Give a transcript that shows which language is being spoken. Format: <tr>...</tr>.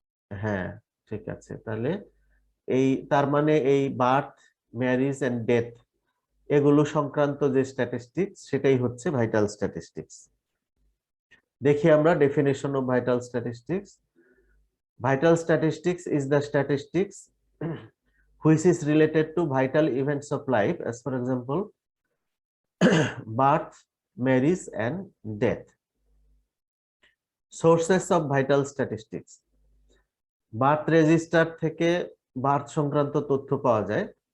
<bn>হ্যাঁ ঠিক আছে, তাহলে তার মানে এই বার্থ, ম্যারিজ এন্ড ডেথ এগুলো সংক্রান্ত যে স্ট্যাটিস্টিক্স সেটাই হচ্ছে ভাইটাল স্ট্যাটিস্টিক্স। দেখি আমরা definition of vital statistics.</bn> <en>Vital statistics is the statistics which is related to vital events of life, as for example, birth, marriage, and death. Sources of vital statistics.</en> <bn>Birth register থেকে birth সংক্রান্ত তথ্য পাওয়া যায়।</bn>